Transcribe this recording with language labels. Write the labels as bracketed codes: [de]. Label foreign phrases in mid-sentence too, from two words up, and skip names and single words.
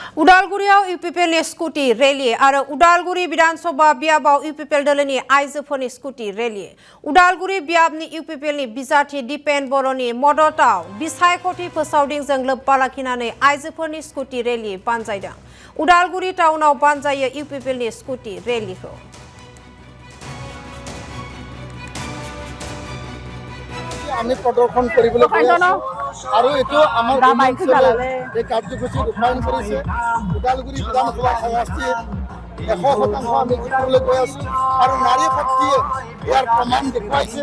[brx] उदालगुरियाव इउपिपिएलनि स्कुटि रेली आरो उदालगुरि विधानसभा बियाबाव इउपिपिएल दोलोनि आइजोफोरनि स्कुटि रेली उदालगुरि बियाबनि इउपिपिएलनि बिजाथि दिपेन बर'नि मददआव बिसायख'थि फोसावदिंजों लोब्बा लाखिनानै आइजोफोरनि स्कुटि रेली बानजायदों। उदालगुरि टाउनाव बानजायो इउपिपिएलनि स्कुटि रेलीखौ। [as] আমি প্ৰদৰ্শন কৰিবলৈ গৈ আছো আৰু এইটো আমাৰ এই কাৰ্যসূচী ৰূপায়ণ কৰিছে উদালগুৰি বিধানসভা সমষ্টি 100% আমি কৰিবলৈ গৈ আছো আৰু নাৰী শক্তিয়ে ইয়াৰ প্ৰমাণ দেখুৱাইছে।